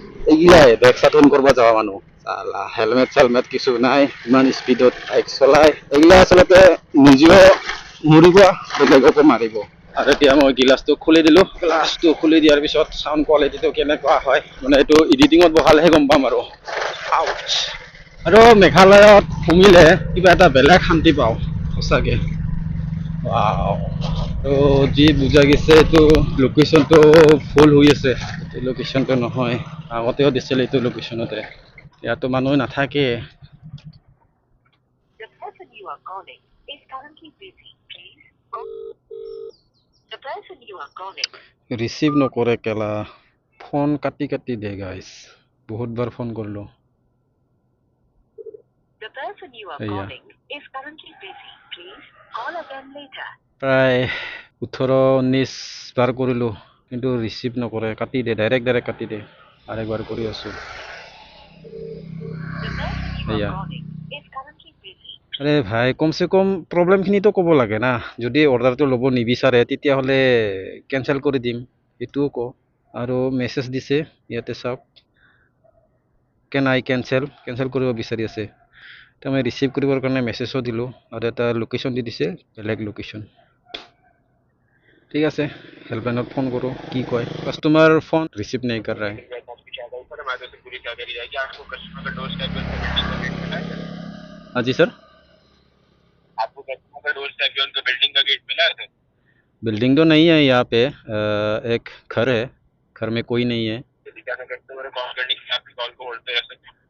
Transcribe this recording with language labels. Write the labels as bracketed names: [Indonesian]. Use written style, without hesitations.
[Assamese] এইগিলাই বেগ চাটন কৰিব যোৱা মানুহ চালা হেলমেট চেলমেট কিছু নাই ইমান স্পীডত বাইক চলাই এইগিলা আচলতে নিজেও মৰিব বেলেগকো মাৰিব আৰু এতিয়া মই গিলাচটো খুলি দিলোঁ গ্লাছটো খুলি দিয়াৰ পিছত চাউণ্ড কোৱালিটিটো কেনেকুৱা হয় মানে এইটো এডিটিঙত বহালেহে গম পাম আৰু আৰু মেঘালয়ত সোমিলে কিবা এটা বেলেগ শান্তি পাওঁ সঁচাকে তো যি বুজা গৈছে এইটো লোকেশ্যনটো ফুল হৈ আছে এইটো লোকেশ্যনটো নহয় আগতেও দিছিল এইটো লোকেশ্যনতে ইয়াতো মানুহ নাথাকে [English] The person you are calling is currently busy. Please call. The person you are calling. [Assamese] Receive নকৰে কেলা ফোন কাটি কাটি দে গাইছ বহুতবাৰ ফোন কৰিলোঁ [English] The person you are Yeah. calling is currently busy. Please call again later. [Assamese] প্ৰায় 18-19 বাৰ কৰিলোঁ কিন্তু ৰিচিভ নকৰে কাটি দে ডাইৰেক্ট কাটি দে আৰু একবাৰ কৰি আছোঁ [English] The person you are Yeah. calling is currently busy. [Assamese] আৰে ভাই কমচে কম প্ৰব্লেমখিনিতো ক'ব লাগে না যদি অৰ্ডাৰটো ল'ব নিবিচাৰে তেতিয়াহ'লে কেনচেল কৰি দিম এইটোও কওঁ আৰু মেছেজ দিছে ইয়াতে চাওক কেন আই কেনচেল কৰিব বিচাৰি আছে তো মই ৰিচিভ কৰিবৰ কাৰণে মেছেজো দিলোঁ আৰু এটা লোকেশ্যন দি দিছে বেলেগ লোকেশ্যন ঠিক আছে হেল্পলাইনত ফোন কৰোঁ কি কয় কাষ্টমাৰ ফোন ৰিচিভ নাই [Hindi] কৰ ৰहा है हाँ जी सर आपको कस्टमर का डोर स्टेप उनका बिल्डिंग का गेट मिला है सर बिल्डिंग तो नहीं है यहाँ पे एक घर है घर में कोई नहीं है यदि क्या कस्टमर कॉल करने के लिए आपकी कॉल को होल्ड पे रख सकते हैं